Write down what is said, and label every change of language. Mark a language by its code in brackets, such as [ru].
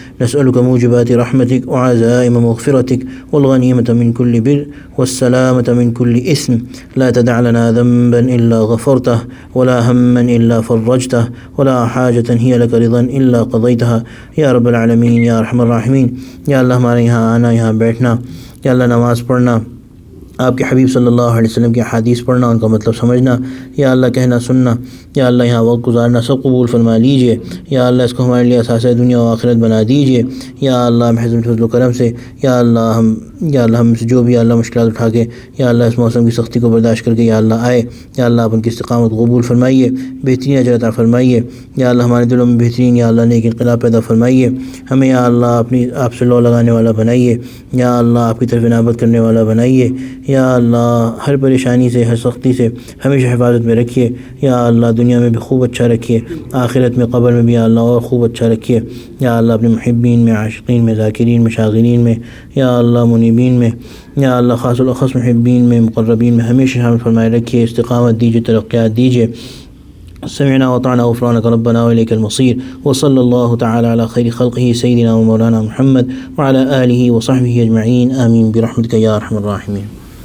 [ar] نسألك موجبات رحمتك وعزائم مغفرتك والغنيمة من كل بر والسلامة من كل إثم. لا تدع لنا ذنبا إلا غفرته ولا هما إلا فرجته ولا حاجة هي لك رضا إلا قضيتها يا رب العالمين يا أرحم الراحمين. [ur] یا اللہ ہمارے یہاں آنا, یہاں بیٹھنا, یا اللہ نماز پڑھنا, آپ کے حبیب صلی اللہ علیہ وسلم کی حدیث پڑھنا, ان کا مطلب سمجھنا, یا اللہ کہنا سننا, یا اللہ یہاں وقت گزارنا سب قبول فرما لیجئے. یا اللہ اس کو ہمارے لیے اثاثہ دنیا و آخرت بنا دیجئے. یا اللہ محض فضل و کرم سے, یا اللہ ہم سے جو بھی اللہ مشکلات اٹھا کے, یا اللہ اس موسم کی سختی کو برداشت کر کے یا اللہ آئے, یا اللہ آپ ان کی استقامت قبول فرمائیے, بہترین اجر عطا فرمائیے. یا اللہ ہمارے دلوں میں بہترین یا اللہ نیک انقلاب پیدا فرمائیے. ہمیں یا اللہ آپ سے لو لگانے والا بنائیے. یا اللہ آپ کی طرف انابت کرنے والا بنائیے. یا اللہ ہر پریشانی سے, ہر سختی سے ہمیشہ حفاظت میں رکھیے. یا اللہ دنیا میں بھی خوب اچھا رکھیے, آخرت میں قبر میں بھی یا اللہ اور خوب اچھا رکھیے. یا اللہ اپنے محبین میں, عاشقین میں, ذاکرین میں, شاغلین میں, یا اللہ منیبین میں, یا اللہ خاص الاخص محبین میں, مقربین میں ہمیشہ شامل فرمائے رکھیے. استقامت دیجیے, ترقیات دیجیے. [ar] سمعنا وطعنا غفرانك ربنا وإليك المصير. وصلى الله تعالى على خير خلقه سيدنا ومولانا محمد وعلى آله وصحبه أجمعين. آمين برحمتك يا أرحم الراحمين.